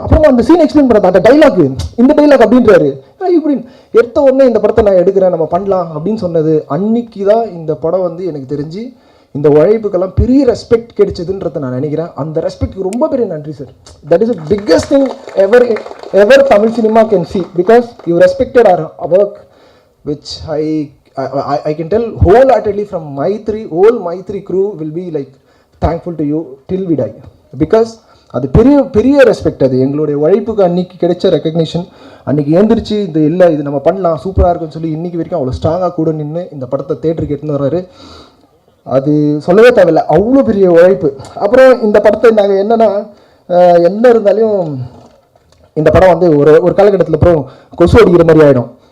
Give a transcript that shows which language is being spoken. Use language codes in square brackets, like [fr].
[ta] அப்புறமா அந்த scene explain பண்ண அந்த டைலாக், இந்த டைலாக் அப்படின்றாரு. இப்படின்னு எடுத்த உடனே இந்த படத்தை நான் எடுக்கிறேன், நம்ம பண்ணலாம் அப்படின்னு சொன்னது அன்னைக்கு தான் இந்த படம் வந்து எனக்கு தெரிஞ்சு இந்த உழைப்புக்கெல்லாம் பெரிய ரெஸ்பெக்ட் கிடைச்சதுன்றதை நான் நினைக்கிறேன். அந்த ரெஸ்பெக்ட்க்கு ரொம்ப பெரிய நன்றி sir. [en] that is the biggest thing ever Tamil cinema can see because you respected our work which I can tell wholeheartedly from whole Maitri crew will be like thankful to you till we die because [ta] அது பெரிய பெரிய respect. அது எங்களுடைய உழைப்புக்கு அன்றைக்கி கிடைச்ச recognition. அன்றைக்கி எழுந்திரிச்சு இது இல்லை இது நம்ம பண்ணலாம் சூப்பராக இருக்குன்னு சொல்லி இன்றைக்கி வரைக்கும் அவ்வளோ ஸ்ட்ராங்காக கூட நின்று இந்த படத்தை தேட்டருக்கு எடுத்துன்னு வர்றாரு. அது சொல்லவே தேவையில்லை, அவ்வளோ பெரிய உழைப்பு. அப்புறம் இந்த படத்தை நாங்கள் என்னென்னா என்ன இருந்தாலும் இந்த படம் வந்து ஒரு காலகட்டத்தில் அப்புறம் கொசு அடிக்கிற மாதிரி ஆகிடும்.